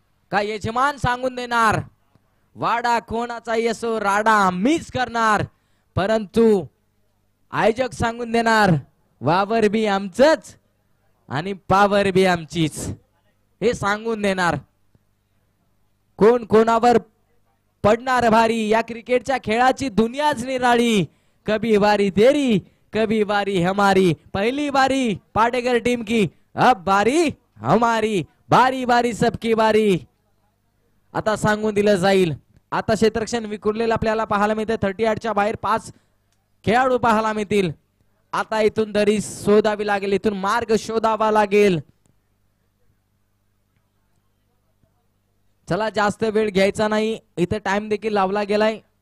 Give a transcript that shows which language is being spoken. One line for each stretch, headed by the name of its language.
Marathi: का यजमान सांगून देणार वाडा कोणाचा यसो राडा मिस करणार, परंतु आयोजक सांगून देणार वावर बी आमचंच आणि पावर बी आमचीच, हे सांगून देणार. कोण कोणावर पडणार भारी. या क्रिकेटच्या खेळाची दुनियाच निराळी.
Hindi: कभी बारी तेरी कभी बारी हमारी. पहली बारी पाटेकर टीम की, अब बारी हमारी. बारी बारी सबकी बारी.
Marathi: आता सांगून दिलं जाईल. आता क्षेत्ररक्षण विखुरलेलं आपल्याला पाहायला मिळते. 38च्या बाहेर 5 खेळाडू पाहायला मिळतील. आता इथून दरी शोधावी लागेल, इथून मार्ग शोधावा लागेल. चला जास्त वेळ घ्यायचा नाही. इथे टाइम देखील लावला गेलाय.